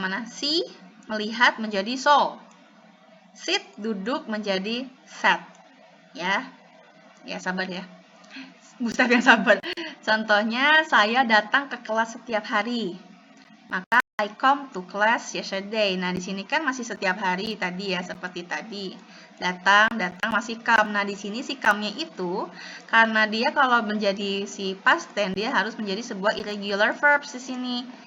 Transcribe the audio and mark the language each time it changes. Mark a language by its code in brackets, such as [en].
[id] See, melihat, menjadi saw. Sit, duduk, menjadi sat. Ya sabar ya. Gustaf yang sabar. Contohnya, saya datang ke kelas setiap hari. Maka [en] I come to class yesterday. [id] Nah, di sini kan masih setiap hari tadi ya, seperti tadi. Datang masih come. Nah, di sini si come-nya itu karena dia kalau menjadi si past tense dia harus menjadi sebuah irregular verbs di sini.